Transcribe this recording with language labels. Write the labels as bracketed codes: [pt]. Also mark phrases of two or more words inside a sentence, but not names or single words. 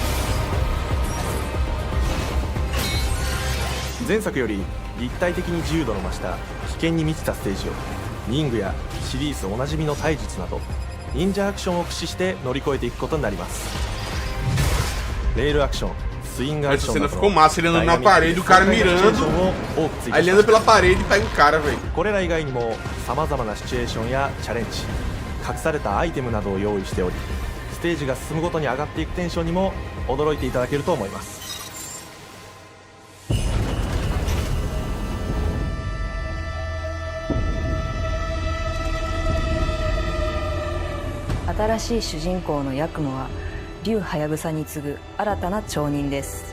[ja] 前作より立体的に自由度の増した危険に満ちたステージを忍具やシリーズおなじみの体術など忍者アクションを駆使して乗り越えていくことになります。レールアクション、スイングアクシ [pt] Essa [ja] ョンな [pt] cena [ja] ど [pt] ficou massa, ele andando na parede, o cara mirando. [ja] 多く追加 [pt] Aí [ja] し [pt] ele [ja] ま [pt] anda [ja] した。 [pt] pela parede e pega o cara, velho. [ja] これら以外にもさまざまなシチュエーションやチャレンジ、隠されたアイテムなどを用意しており、ステージが進むごとに上がっていくテンションにも驚いていただけると思います。新しい主人公のヤクモは竜はやぶさに次ぐ新たな町人です。